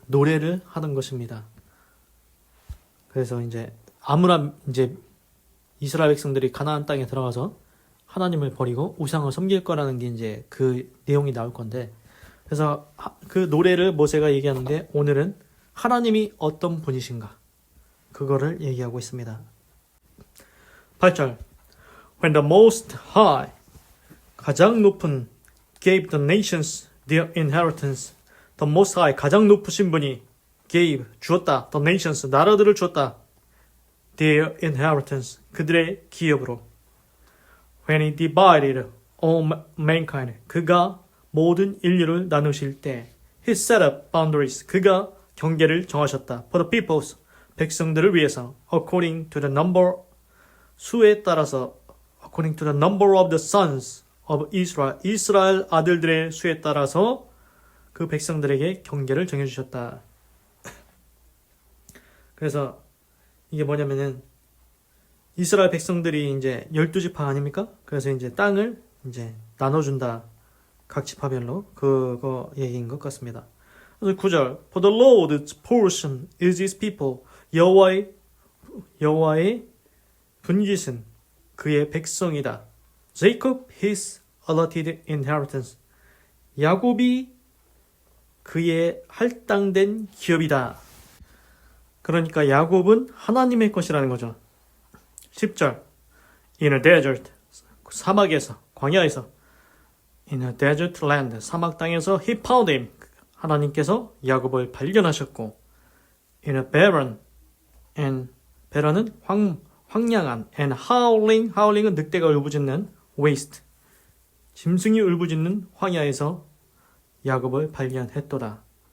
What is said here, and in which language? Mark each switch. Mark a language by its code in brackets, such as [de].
[ko] 노래를 하는 것입니다. 그래서 이제 이제 이스라엘 백성들이 가나안 땅에 들어가서 하나님을 버리고 우상을 섬길 거라는 게 이제 그 내용이 나올 건데, 그래서 그 노래를 모세가 얘기하는데 오늘은 하나님이 어떤 분이신가 그거를 얘기하고 있습니다. 8절 [en] When the Most High [ko] 가장 높은 [en] gave the nations their inheritance. The Most High [ko] 가장 높으신 분이 [en] gave [ko] 주었다. [en] The nations [ko] 나라들을 주었다. [en] Their inheritance [ko] 그들의 기업으로. [en] When he divided all mankind [ko] 그가 모든 인류를 나누실 때 [en] He set up boundaries [ko] 그가 경계를 정하셨다. [en] For the peoples [ko] 백성들을 위해서 [en] according to the number [ko] 수에 따라서 [en] according to the number of the sons of Israel [ko] 이스라엘 아들들의 수에 따라서 그 백성들에게 경계를 정해주셨다. 그래서 이게 뭐냐면은 이스라엘 백성들이 이제 12지파 아닙니까? 그래서 이제 땅을 이제 나눠준다. 각 지파별로 그거 얘기인 것 같습니다. 그래서 9절 [en] For the Lord's portion is his people [ko] 여호와의 분깃은 그의 백성이다. [en] Jacob his allotted inheritance. [ko] 야곱이 그의 할당된 기업이다. 그러니까 야곱은 하나님의 것이라는 거죠. 10절 [en] In a desert [ko] 사막에서 광야에서 [en] In a desert land [ko] 사막 땅에서 [en] he found him [ko] 하나님께서 야곱을 발견하셨고 [en] In a barren and barren은 [ko] 황량한 [en] and howling은 [ko] 늑대가 울부짖는 [en] waste [ko] 짐승이 울부짖는 황야에서 야곱을 발견했도다.